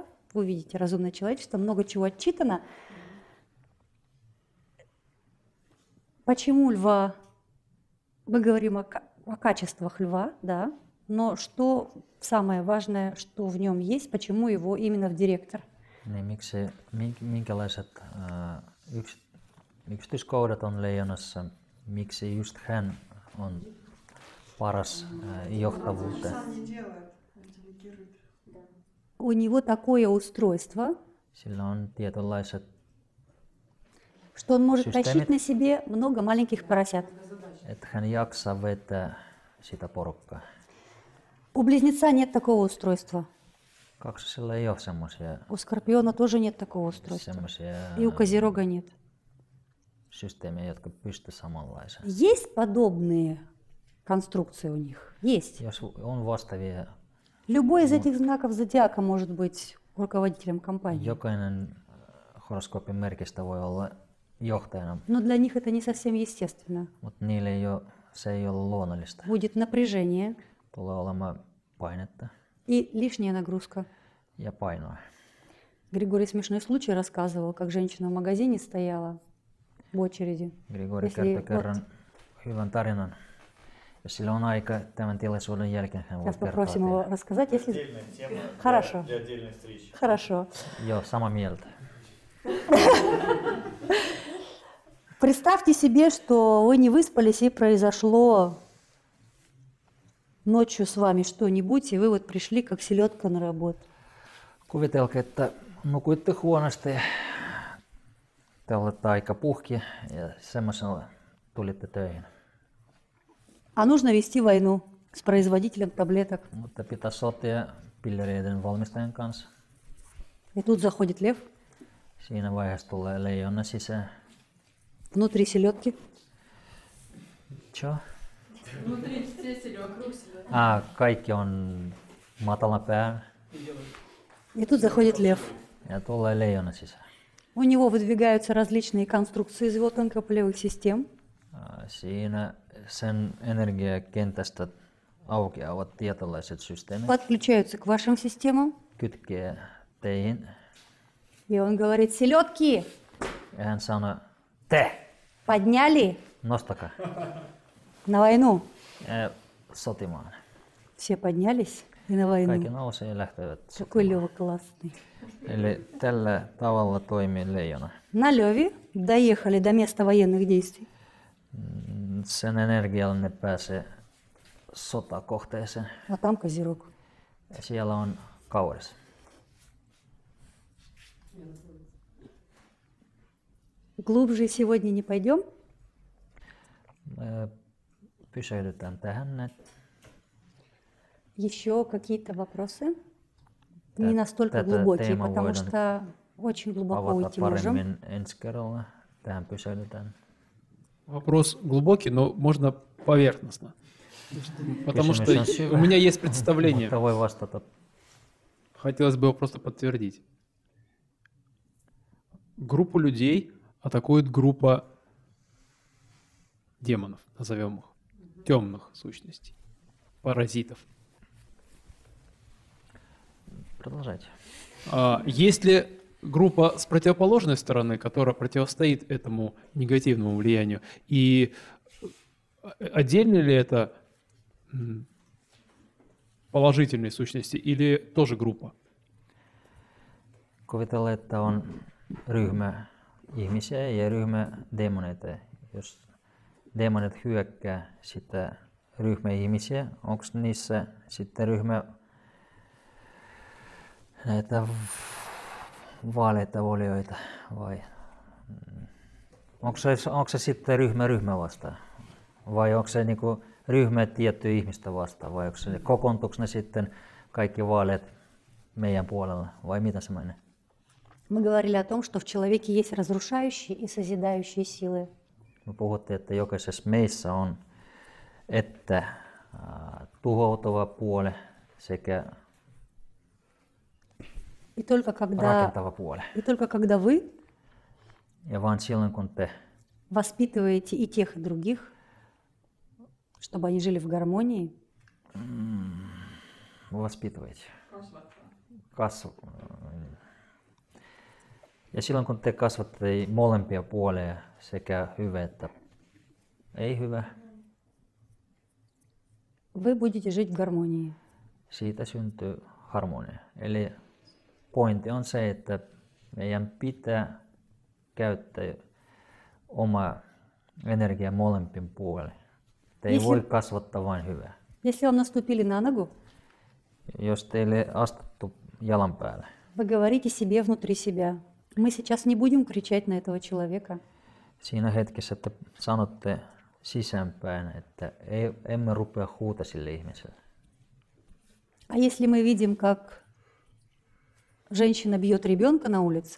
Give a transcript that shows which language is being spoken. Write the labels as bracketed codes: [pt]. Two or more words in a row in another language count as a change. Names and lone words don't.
[ru] Вы увидите разумное человечество, много чего отчитано. Почему льва? Мы говорим о качествах льва, да, но что самое важное, что в нем есть, почему его именно в директор? [fi] Niin minkälaiset yksityiskohdat on leijonassa, miksi just hän on paras johtavuuteen? [ru] У него такое устройство, [fi] Sillä on tietynlaiset, [ru] что он может Системит. тащить на себе много маленьких поросят. [fi] että hän jaksaa vetää sitä porukkaa. [ru] У близнеца нет такого устройства. [fi] Kaksosella ei ole semmoisia [ru] У скорпиона тоже нет такого устройства. И у козерога нет. [fi] systeemejä, jotka pystyvät samanlaiseen. [ru] Есть подобные конструкции у них? Есть. [fi] Jos on vastaavia, [ru] Любой из этих знаков зодиака может быть руководителем компании. [fi] jokainen horoskoopin merkistä voi olla johtajana, [ru] Но для них это не совсем естественно. [fi] mutta niille se ei ole luonnollista. [ru] Будет напряжение [fi] Tulee olemaan painetta [ru] и лишняя нагрузка. [fi] ja painoa. [ru] Григорий смешной случай рассказывал, как женщина в магазине стояла в очереди. [fi] Grigori [ru] Если [fi] kertoi kerran hyvän tarinan. Jos sillä on aika tämän tilaisuuden jälkeen, hän voi [ru] Сейчас [fi] kertoa [ru] попросим его [fi] teille. [ru] рассказать, если... Отдельная тема Хорошо. для отдельной встречи. Хорошо. [fi] Joo, samaa mieltä. [ru] Представьте себе, что вы не выспались и произошло ночью с вами что-нибудь, и вы вот пришли как селедка на работу. [fi] Kuvitelkaa, että nukuitte huonosti, te olette aika puhki ja semmoisella tulitte töihin. [ru] А нужно вести войну с производителем таблеток. [fi] Mutta pitää sotia pillereiden valmistajan kanssa. [ru] И тут заходит лев, [fi] Siinä vaiheessa tulee leijona sisään. [ru] внутри селедки. Čo? Внутри все вокруг себя. [fi] Kaikki on matala pää [ru] И тут заходит лев. [fi] ja tulee leijona sisään. [ru] У него выдвигаются различные конструкции из его тонкополевых систем. [fi] Siinä sen energiakentästä aukeavat tietynlaiset systeemit, [ru] Подключаются к вашим системам. [fi] kytkee teihin. [ru] И он говорит: селедки, [fi] Ja hän sanoo, te, [ru] подняли [fi] nostakaa [ru] на войну. [fi] sotimaan. [ru] Все поднялись. и на [fi] Kaikki [ru] войну. [fi] nousee ja lähtevät [ru] Какой [fi] sotimaan. [ru] Лева классный. [fi] Eli tällä tavalla toimii leijona. [ru] На Леве доехали до места военных действий. [fi] Sen energialla ne pääsee sotakohteeseen. [ru] А там Козерог. [fi] Ja siellä on Kauris. [ru] Глубже сегодня не пойдем. [fi] Me pysähdytään tähän näin. [ru] Еще какие-то вопросы? [fi] Tä- [ru] Не настолько [fi] tätä [ru] глубокие, [fi] teemaa [ru] потому [fi] voidaan [ru] что очень глубоко [fi] avata [ru] уйти можем. [fi] paremmin ensi kerralla. Tähän pysähdytään. [ru] Вопрос глубокий, но можно поверхностно. Потому что [fi] Kysymys on syvä, [ru] у меня есть представление. [fi] mutta voi vastata. [ru] Хотелось бы его просто подтвердить. Группу людей атакует группа демонов, назовем их, темных сущностей, паразитов. Продолжайте. Есть ли группа с противоположной стороны, которая противостоит этому негативному влиянию? И отдельно ли это положительные сущности или тоже группа? [fi] Kuvitellaan, että on ryhmä ihmisiä ja ryhmä demoneita. Jos demonit hyökkää sitä ryhmä ihmisiä, onko niissä sitten ryhmä näitä vaaleita olioita vai onko se sitten ryhmä vastaan? Vai onko se niinku ryhmä tiettyä ihmistä vastaan? Vai onko se kokoontuuko ne sitten kaikki vaaleat meidän puolella vai mitä se menee? [ru] Мы говорили о том, что в человеке есть разрушающие и созидающие силы. [fi] Me puhuttiin, että jokaisessa meissä on että tuhoutuva puoli sekä [ru] И только когда, [fi] rakentava puoli. [ru] и только когда вы [fi] Ja vain silloin kun te [ru] воспитываете и тех, и других, чтобы они жили в гармонии, vоспитываете. [fi] Ja silloin kun te kasvatte molempia puolia, sekä hyvä että ei hyvä, [ru] вы будете жить в гармонии. [fi] siitä syntyy harmonia. Eli pointti on se, että meidän pitää käyttää oma energia molempin puolin. Te ei voi kasvattaa vain hyvää. [ru] Если вам наступили на ногу, [fi] Jos teille astuttu jalan päälle, [ru] вы говорите себе внутри себя: мы сейчас не будем кричать на этого человека. [fi] siinä hetkessä te sanotte sisäänpäin, että emme rupea huuta sille ihmiselle. [ru] А если мы видим, как женщина бьет ребенка на улице,